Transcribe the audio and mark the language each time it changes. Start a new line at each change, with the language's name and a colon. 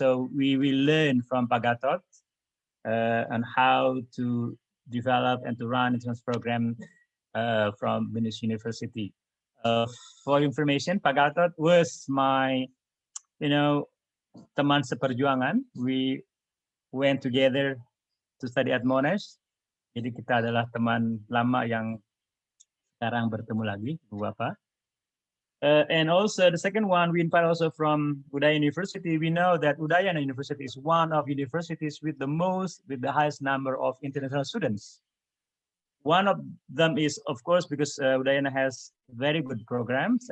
English: So we will learn from Pak Gatot on how to develop and to run international program from BINUS University. For information, Pak Gatot was my,
Indonesian: teman seperjuangan.
English: We went together to study at Monash.
Indonesian: Jadi kita adalah teman lama yang sekarang bertemu lagi, beberapa.
English: And also the second one, we invite also from Udayana University. We know that Udayana University is one of universities with the highest number of international students. One of them is, of course, because Udayana has very good programs.